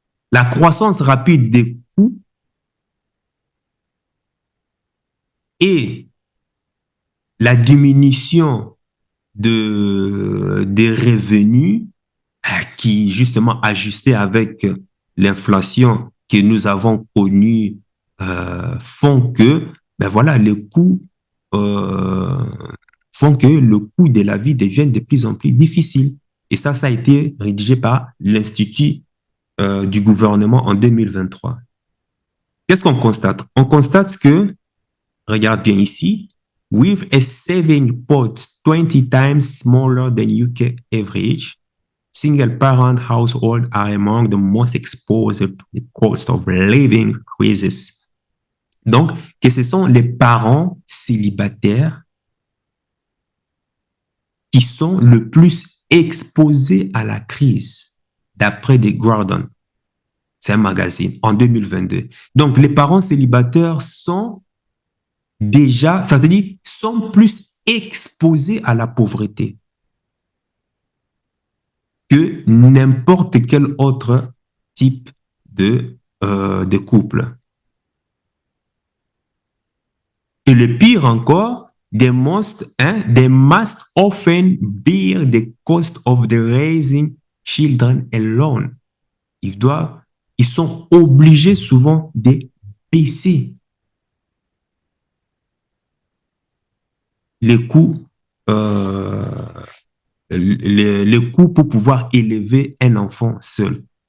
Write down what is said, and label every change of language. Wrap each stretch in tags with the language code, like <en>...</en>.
<fr>La croissance rapide des coûts et la diminution des revenus qui, justement, ajustés avec l'inflation que nous avons connue, font que, ben voilà, les coûts euh, font que le coût de la vie devient de plus en plus difficile. Et ça a été rédigé par l'Institut du gouvernement en 2023. Qu'est-ce qu'on constate? On constate que, regarde bien ici,</fr> <en>with a saving pot 20 times smaller than UK average, single-parent households are among the most exposed to the cost of living crisis.</en> <fr>Donc, que ce sont les parents célibataires qui sont le plus exposés à la crise, d'après The Guardian. C'est un magazine, en 2022. Donc, les parents célibataires sont déjà, ça veut dire, sont plus exposés à la pauvreté que n'importe quel autre type de couple. Et le pire encore,</fr> <en>they must often bear the cost of the raising children alone.</en> <fr>Ils sont obligés souvent de baisser les coûts, euh, les coûts pour pouvoir élever un enfant seul.</fr>